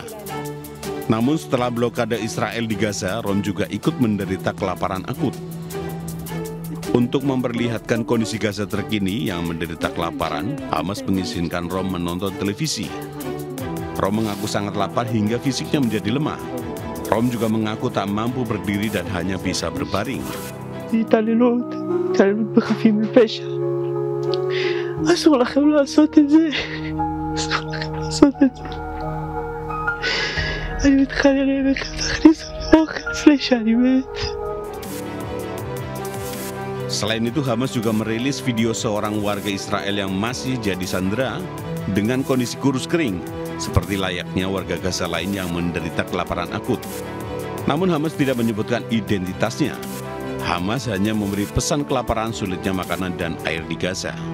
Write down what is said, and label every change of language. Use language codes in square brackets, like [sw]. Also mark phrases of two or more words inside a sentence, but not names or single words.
[id] Namun setelah blokade Israel di Gaza, Rom juga ikut menderita kelaparan akut. Untuk memperlihatkan kondisi Gaza terkini yang menderita kelaparan, Hamas mengizinkan Rom menonton televisi. Rom mengaku sangat lapar hingga fisiknya menjadi lemah. Rom juga mengaku tak mampu berdiri dan hanya bisa berbaring. [he] התעללות בחפים מפשע. אסור לכם לעשות את זה. אסור לכם לעשות את זה. אני מתחנן אליכם, תכניסו לי אוכל לפני שאני מת. [id] Selain itu, Hamas juga merilis video seorang warga Israel yang masih jadi sandera dengan kondisi kurus kering, seperti layaknya warga Gaza lain yang menderita kelaparan akut. Namun Hamas tidak menyebutkan identitasnya. Hamas hanya memberi pesan kelaparan, sulitnya makanan dan air di Gaza.